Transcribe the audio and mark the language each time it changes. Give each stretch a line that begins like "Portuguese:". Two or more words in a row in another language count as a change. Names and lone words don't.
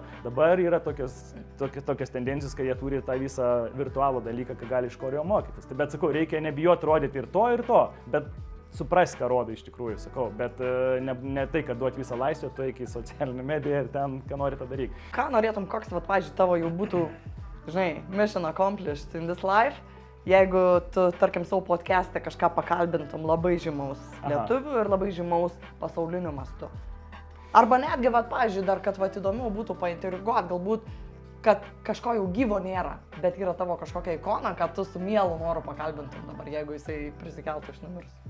Lithuanian: Dabar yra tokios tendencijos, kad jie turi tą visą virtualų dalyką, kad gali iš ko jo mokytis. Tai, bet sakau, reikia nebijoti rodyti ir to, bet supras, ką rodo iš tikrųjų, sakau, bet ne tai, kad duoti visą laisvę, tu eik į socialinę mediją ir ten, ką nori tą daryti. Ką norėtum, koks, pavyzdžiui, tavo jau būtų, žinai,
English: mission accomplished in this life?
Lithuanian: Jeigu tu, tarkim, savo podcast'e kažką pakalbintum labai žymaus lietuvių ir labai žymaus pasauliniu mastu. Arba netgi, pavyzdžiui, dar, kad įdomiau būtų paintriguoti, galbūt, kad kažko jau gyvo nėra, bet yra tavo kažkokia ikona, kad tu su mielu noru pakalbintum dabar, jeigu jisai prisikeltų iš numirusių.